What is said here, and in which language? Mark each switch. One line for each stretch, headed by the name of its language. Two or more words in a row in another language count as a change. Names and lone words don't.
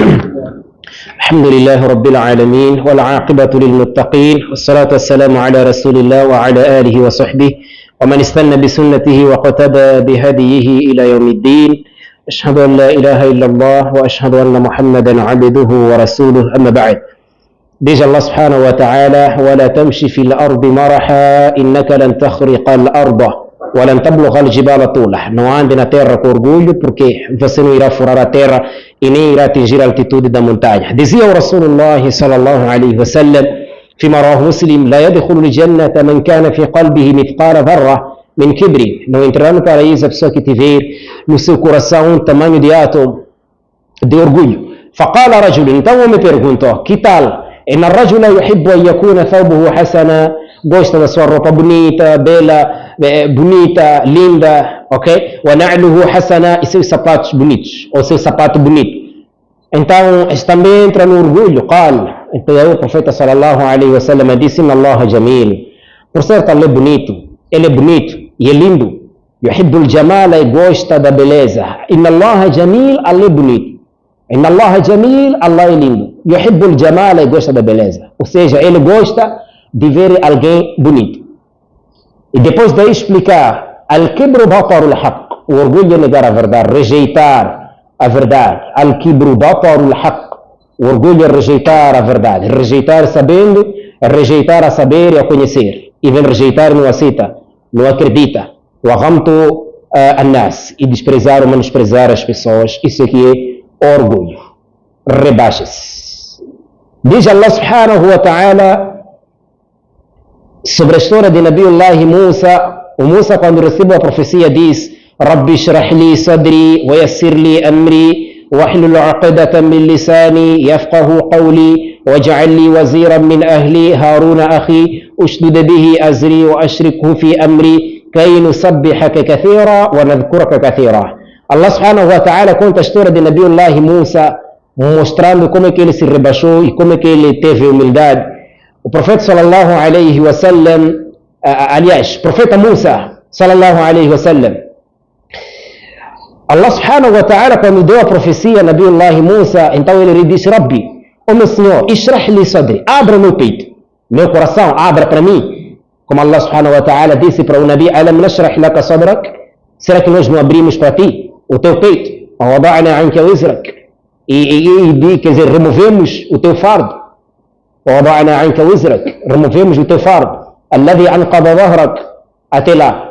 Arabic: الحمد لله رب العالمين والعاقبة للمتقين والصلاة والسلام على رسول الله وعلى آله وصحبه ومن استنى بسنته واقتدى بهديه إلى يوم الدين. أشهد أن لا إله إلا الله وأشهد أن محمدا عبده ورسوله. أما بعد، ديج الله سبحانه وتعالى: ولا تمشي في الأرض مرحا إنك لن تخرق الأرض ولن تبلغ الجبال طولا.
Portuguese: Não ande na terra com orgulho, porque você não irá furar a terra e nem irá atingir a altitude da montanha. Dizia o
Arabic: رسول الله صلى الله عليه وسلم فيما رواه مسلم: لا يدخل الجنة من كان في قلبه مثقال ذرة من كبر.
Portuguese: Não entrará no paraíso a pessoa que tiver no seu coração um tamanho de átomo de orgulho.
Arabic: فقال رجل,
Portuguese: então eu me pergunto, que tal?
Arabic: إن الرجل يحب أن يكون ثوبه حسنا,
Portuguese: gosta da sua roupa bonita, bela, bonita, linda, ok?
Arabic: وَنَعْلُهُ حَسَنًا,
Portuguese: e seus sapatos bonitos, ou seu sapato bonito. Então, este também entra no orgulho. قال, então o profeta
Arabic: صلى الله عليه وسلم
Portuguese: disse:
Arabic: إن الله جميل.
Portuguese: Por certo, ele é bonito e é lindo.
Arabic: يحب الجمال,
Portuguese: e gosta da beleza.
Arabic: إن الله جميل,
Portuguese: ele é bonito.
Arabic: إن الله جميل,
Portuguese: Allah é lindo.
Arabic: يحب الجمال,
Portuguese: e gosta da beleza. Ou seja, ele gosta de ver alguém bonito. E depois daí explicar:
Arabic: الكبر بطر الحق,
Portuguese: o orgulho é negar a verdade, rejeitar a verdade.
Arabic: الكبر بطر الحق,
Portuguese: o orgulho é rejeitar a verdade, rejeitar sabendo, rejeitar a saber e a conhecer. E vem rejeitar, não aceita, não acredita.
Arabic: وغمط الناس,
Portuguese: e desprezar ou menosprezar as pessoas. Isso aqui é orgulho. Rebaixa-se. Diz Allah
Arabic: سبحانه وتعالى
Portuguese: sobre a história de Nabiullah Musa. O Musa, quando recebeu a profecia, diz:
Arabic: رب اشرح لي صدري ويسر لي أمري واحلل عقدة من لساني يفقهوا قولي واجعل لي وزيرا من أهلي هارون أخي اشدد به أزري وأشركه في أمري كي نسبحك كثيرا ونذكرك كثيرا.
Portuguese: Allah
Arabic: سبحانه وتعالى
Portuguese: conta a história de Nabiullah Musa, mostrando como é que ele se rebaixou e como é que ele teve humildade. O profeta
Arabic: صلى الله عليه وسلم,
Portuguese: aliás, profeta Musa
Arabic: صلى الله عليه وسلم,
Portuguese: Allah
Arabic: سبحانه وتعالى,
Portuguese: quando deu a profecia a Nabiullah Musa, então ele disse: Rabbi, ó meu Senhor,
Arabic: اشرح لي صدري,
Portuguese: abra meu peito, meu coração, abra para mim. Como Allah
Arabic: سبحانه وتعالى
Portuguese: disse para o Nabi:
Arabic: ألم نشرح لك صدرك,
Portuguese: será que nós não abrimos para ti o teu peito?
Arabic: ووضعنا عنك وزرك,
Portuguese: e quer dizer, removemos o teu fardo.
Arabic: ووضعنا عنك وزرك,
Portuguese: removemos o teu fardo.
Arabic: الذي أنقض ظهرك,
Portuguese: até lá.